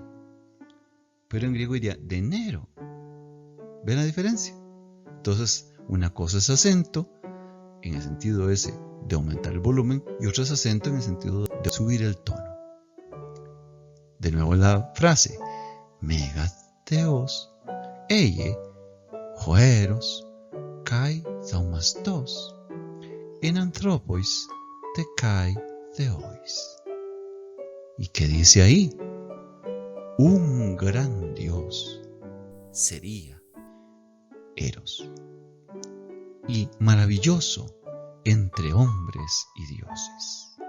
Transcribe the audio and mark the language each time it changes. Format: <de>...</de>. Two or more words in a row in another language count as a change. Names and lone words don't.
<es>Pero en griego diría dinero. ¿Ven la diferencia? Entonces, una cosa es acento, en el sentido ese de aumentar el volumen, y otra es acento en el sentido de subir el tono. De nuevo la frase,</es> <el>μέγας θεὸς, ἦν, ὁ Ἔρως, καὶ θαυμαστὸς, ἐν ἀνθρώποις τε καὶ θεοῖς.</el> <es>¿Y qué dice ahí? Un gran Dios sería Eros, y maravilloso entre hombres y dioses.</es>